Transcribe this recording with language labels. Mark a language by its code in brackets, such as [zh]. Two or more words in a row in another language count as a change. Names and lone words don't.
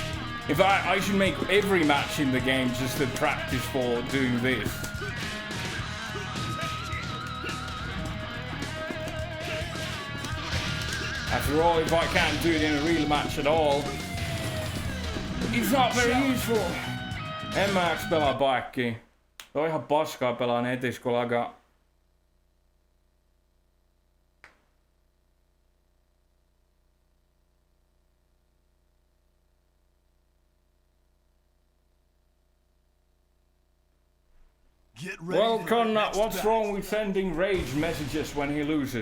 [en] In fact, I should make every match in the game just a practice for doing this. After all, if I can't do it in a real match at all, it's not very useful. [fi] En mä jaksa pelaa baikkiin. Se on ihan paskaa pelaa netissä, kun lagaa. [en] Well, Connor, what's wrong with sending rage messages when he loses?